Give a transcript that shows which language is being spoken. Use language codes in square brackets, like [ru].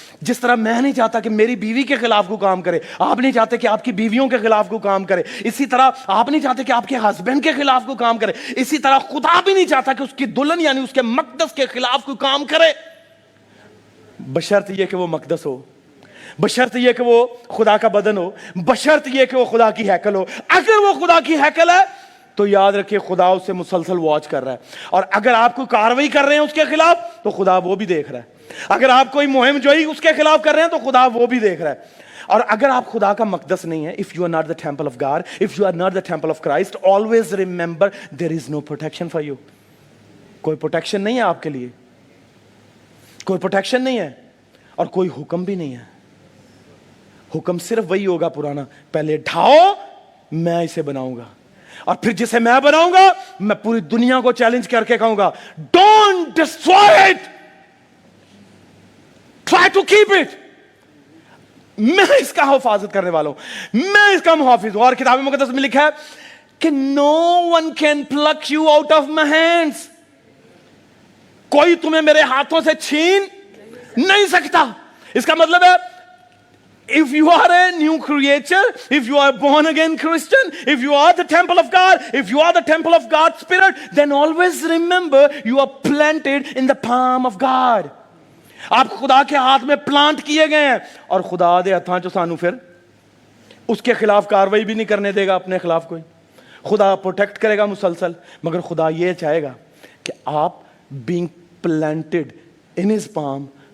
[ur] جس طرح میں نہیں چاہتا کہ میری بیوی کے خلاف کوئی کام کرے, آپ نہیں چاہتے کہ آپ کی بیویوں کے خلاف کوئی کام کرے, اسی طرح آپ نہیں چاہتے کہ آپ کے ہسبینڈ کے خلاف کوئی کام کرے, اسی طرح خدا بھی نہیں چاہتا کہ اس کی دلہن یعنی اس کے مقدس کے خلاف کوئی کام کرے, بشرط یہ کہ وہ مقدس ہو, بشرط یہ کہ وہ خدا کا بدن ہو, بشرط یہ کہ وہ خدا کی ہیکل ہو. اگر وہ خدا کی ہیکل ہے تو یاد رکھیے خدا اسے مسلسل واچ کر رہا ہے, اور اگر آپ کوئی کاروائی کر رہے ہیں اس کے خلاف تو خدا وہ بھی دیکھ رہا ہے. اگر آپ کوئی مہم جوئی اس کے خلاف کر رہے ہیں تو خدا وہ بھی دیکھ رہا ہے. اور اگر آپ خدا کا مقدس نہیں ہے, [en] if you are not the temple of God, if you are not the temple of Christ, always remember there is no protection for you. [ur] کوئی پروٹیکشن نہیں ہے آپ کے لیے, کوئی پروٹیکشن نہیں ہے, اور کوئی حکم بھی نہیں ہے. حکم صرف وہی ہوگا پرانا, پہلے ڈھاؤ میں اسے بناؤں گا, اور پھر جسے میں بناؤں گا میں پوری دنیا کو چیلنج کر کے کہوں گا [en] Don't destroy it, try to keep it. [ur] میں اس کا حفاظت کرنے والا ہوں, میں اس کا محافظ ہوں. اور کتاب مقدس میں لکھا ہے کہ [en] no one can pluck you out of my hands, [ur] کوئی تمہیں میرے ہاتھوں سے چھین نہیں سکتا. اس کا مطلب ہے [en] if you are a new creature, if you are a born again Christian, if you are the temple of God, if you are the temple of God's Spirit, then always remember you are planted in the palm of God. [ur] آپ خدا کے ہاتھ میں plant کیے گئے ہیں, اور [pa] خدا دے ہتھاں چ سانو [ur] پھر اس کے خلاف کاروائی بھی نہیں کرنے دے گا اپنے خلاف کوئی. خدا پروٹیکٹ کرے گا مسلسل, مگر خدا یہ چاہے گا کہ آپ [en] being planted in his palm,